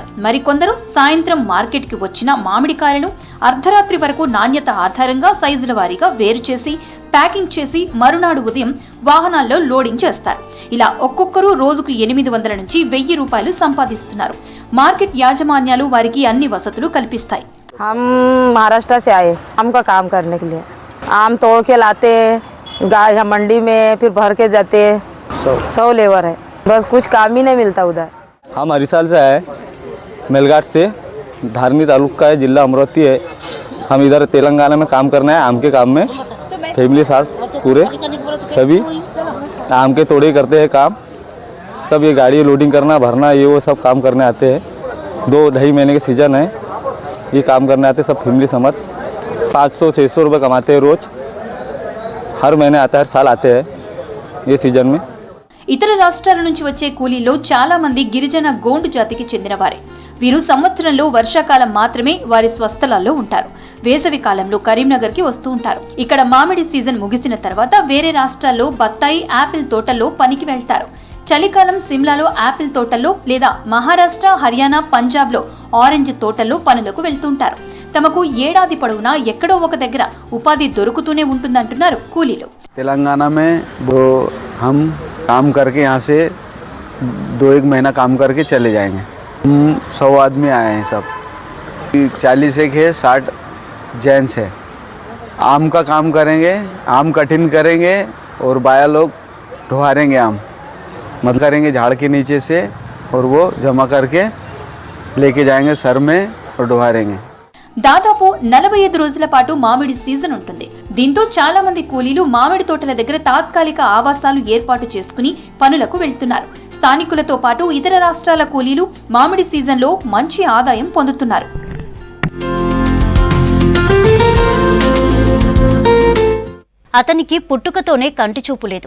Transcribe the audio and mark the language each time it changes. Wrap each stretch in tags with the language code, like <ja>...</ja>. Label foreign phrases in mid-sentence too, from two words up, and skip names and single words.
<te>మరికొందరు సాయంత్రం మార్కెట్కి వచ్చిన మామిడికాయలను అర్ధరాత్రి వరకు నాణ్యత ఆధారంగా సైజుల వారీగా వేరు చేసి ప్యాకింగ్ చేసి మరునాడు ఉదయం వాహనాల్లో లోడింగ్ చేస్తారు. ఇలా ఒక్కొక్కరు రోజుకు 800 నుంచి 1000 రూపాయలు సంపాదిస్తున్నారు. మార్కెట్ యాజమాన్యాలు వారికి అన్ని వసతులు కల్పిస్తాయి.</te> <hi>हम महाराष्ट्र से आए आम का काम करने के लिए। आम तोड़ के लाते, गाय मंडी में फिर भर के जाते। 100 लेबर है, बस कुछ काम ही नहीं मिलता उधर। हम हरिसाल से आए, मेलघाट से, धारनी तालुका है, जिला अमरावती है। हम इधर तेलंगाना में काम करना है, आम के काम में फैमिली साथ पूरे सभी आम के तोड़े करते हैं काम। सब ये गाड़ी लोडिंग करना, भरना, ये वो सब काम करने आते हैं। 2-2.5 महीने के सीज़न है, ये काम करने आते हैं सब फैमिली समझ। 500-600 रुपये कमाते हैं रोज़, हर महीने आता है, हर साल आते हैं ये सीजन में।</hi> <te>ఇతర రాష్ట్రాల నుంచి వచ్చే కూలీల్లో చాలా మంది గిరిజన గోండు జాతికి చెందినవారే. వీరు సంవత్సరంలో వర్షాకాలం మాత్రమే వారి స్వస్థలాల్లో ఉంటారు. వేసవి కాలంలో కరీంనగర్కి వస్తూ ఉంటారు. ఇక్కడ మామిడి సీజన్ ముగిసిన తర్వాత వేరే రాష్ట్రాల్లో బత్తాయి, యాపిల్ తోటల్లో పనికి వెళ్తారు. చలికాలం సిమ్లాలో యాపిల్ తోటల్లో లేదా మహారాష్ట్ర, హర్యానా, పంజాబ్లో ఆరెంజ్ తోటల్లో పనులకు వెళ్తుంటారు. తమకు ఏడాది పొడవునా ఎక్కడో ఒక దగ్గర ఉపాధి దొరుకుతూనే ఉంటుందంటున్నారు కూలీలు.</te> <hi>तेलंगाना में वो हम काम करके यहाँ से 2-1 महीना काम करके चले जाएंगे। 100 आदमी आए हैं सब, 40 एक है, 60 जेंट्स है। आम का काम करेंगे, आम कटिंग करेंगे और बाया लोग ढुआरेंगे आम, मत करेंगे झाड़ के नीचे से और वो जमा करके लेके जाएंगे सर में और ढुआरेंगे।</hi> <te>దాదాపు 45 రోజుల పాటు మామిడి సీజన్ ఉంటుంది. దీంతో చాలా మంది కూలీలు మామిడి తోటల దగ్గర తాత్కాలిక ఆవాసాలు ఏర్పాటు చేసుకుని పనులకు వెళ్తున్నారు. స్థానికులతో పాటు ఇతర రాష్ట్రాల కూలీలు మామిడి సీజన్లో మంచి ఆదాయం పొందుతున్నారు. అతనికి పుట్టుకతోనే కంటి చూపు లేదు.</te>